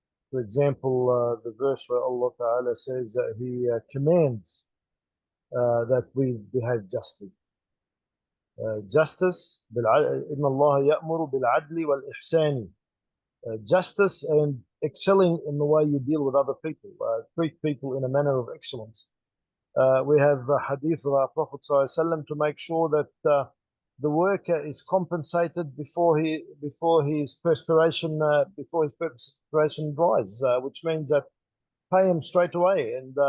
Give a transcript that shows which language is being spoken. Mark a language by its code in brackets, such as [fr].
[en] For example, the verse where Allah Ta'ala says that He commands that we behave justly. [ar] Justice, إن الله يأمر بالعدل والإحسان. [en] Justice and excelling in the way you deal with other people, treat people in a manner of excellence. We have a hadith of our Prophet ﷺ to make sure that the worker is compensated before his perspiration dries, which means that pay him straight away.